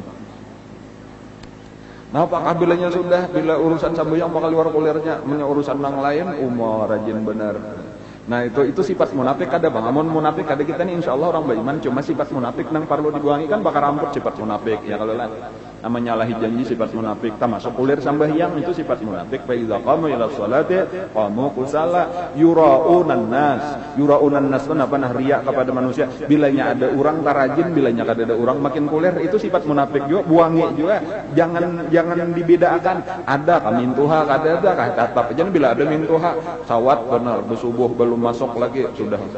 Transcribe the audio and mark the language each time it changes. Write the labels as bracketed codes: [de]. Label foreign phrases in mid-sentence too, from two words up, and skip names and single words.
[bjn] Nah, apakah bilanya sudah, bila urusan sembahyang maka luar kulirnya, punya urusan yang lain, rajin benar. Nah itu sifat munafik kada bang. Amun munafik kada kita nih [ar] إن شاء الله [bjn] orang beriman, cuma sifat munafik nang perlu dibuangi kan bakal ramput sifat munafik ya kalau lah namanya nyalahi janji sifat munafik. Termasuk kulir sambahyang itu sifat munafik. [ar] فإذا قاموا إلى الصلاة قاموا كسالى يراءون الناس [bjn] apa nah riya kepada manusia. Bilanya ada orang tarajin, bilanya kada ada orang makin kulir, itu sifat munafik juga. Buangi juga, jangan dibedakan. Ada kamintuha kada ada kah tatap aja bila ada mintuha sawat benar bersubuh belum masuk lagi sudah.